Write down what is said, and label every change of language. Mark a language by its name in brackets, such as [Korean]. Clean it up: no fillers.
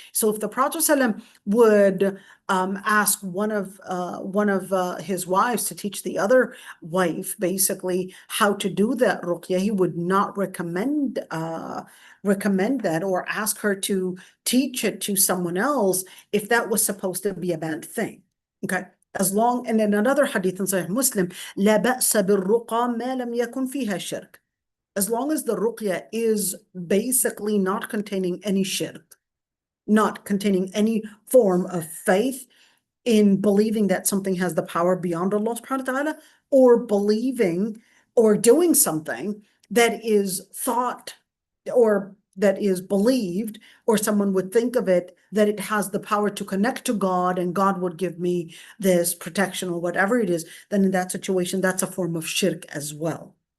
[English] So if the Prophet ﷺ would ask one of his wives to teach the other wife basically how to do that ruqya, he would not recommend that or ask her to teach it to someone else if that was supposed to be a bad thing. Okay. And then another hadith in Sahih Muslim, [Arabic] لا بأس بالرقى ما لم يكن فيها شرك. [English] As long as the ruqya is basically not containing any shirk, not containing any form of faith in believing that something has the power beyond Allah subhanahu wa ta'ala, or believing or doing something that is thought or that is believed, or someone would think of it, that it has the power to connect to God and God would give me this protection or whatever it is, then in that situation, that's a form of shirk as well.